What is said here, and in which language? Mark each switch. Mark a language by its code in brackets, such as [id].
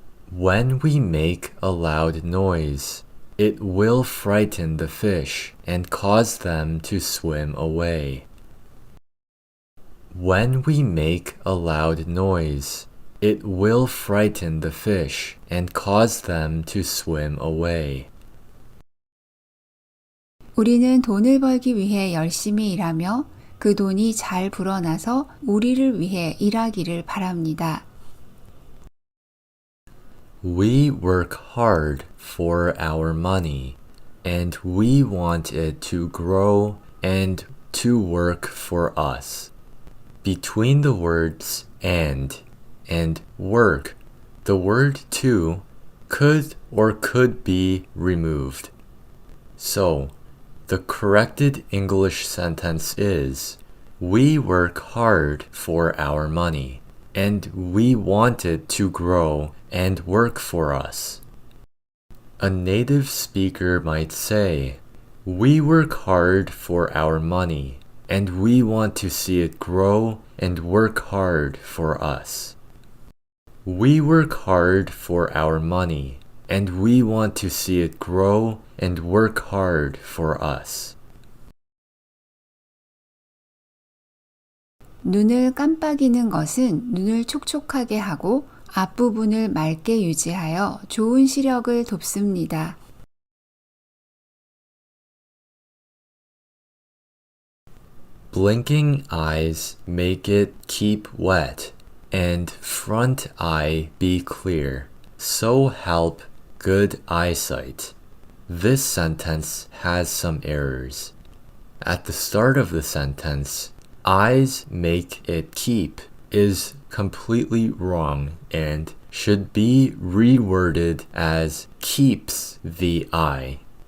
[en] When we make a loud noise, it will frighten the fish and cause them to swim away. When we make a loud noise, it will frighten the fish and cause them to swim away. [ko] 우리는 돈을 벌기 위해 열심히 일하며 그 돈이 잘 불어나서 우리를 위해 일하기를 바랍니다. [en] We work hard for our money, and we want it to grow and to work for us. Between the words and work, the word to could be removed. So, the corrected English sentence is, we work hard for our money, and we want it to grow and work for us. A native speaker might say, we work hard for our money, and we want to see it grow and work hard for us. We work hard for our money, and we want to see it grow and work hard for us. [ko] 눈을 깜빡이는 것은 눈을 촉촉하게 하고 앞부분을 맑게 유지하여 좋은 시력을 돕습니다. [en] Blinking eyes make it keep wet and front eye be clear, so help good eyesight. This sentence has some errors. At the start of the sentence, eyes make it keep is completely wrong and should be reworded as keeps the eye.